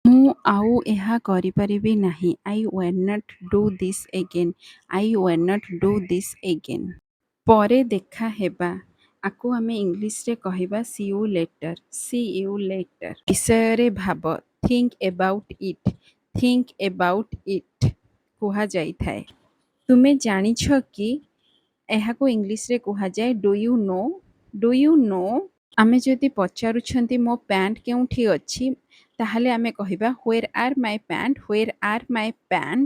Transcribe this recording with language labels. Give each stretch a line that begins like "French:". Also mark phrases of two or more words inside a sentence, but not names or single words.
Odia: ମୁଁ ଆଉ ଏହା କରିପାରିବି ନାହିଁ।
English: I will not do this again. I will not do this again.
Odia: ପରେ ଦେଖା ହେବା। ଆକୁ ଆମେ ଇଂଲିଶରେ କହିବା
English: see you later. See you later।
Odia: ବିଷୟରେ ଭାବ
English: think about it. Think about it
Odia: କୁହାଯାଇଥାଏ। ତୁମେ ଜାଣିଛ କି ଏହାକୁ ଇଂଲିଶରେ କୁହାଯାଏ
English: do you know? do you know?
Odia: ଆମେ ଯଦି ପଚାରୁଛନ୍ତି ମୋ ପ୍ୟାଣ୍ଟ କେଉଁଠି ଅଛି ତାହେଲେ ଆମେ କହିବା
English: where are my pant? where are my pant?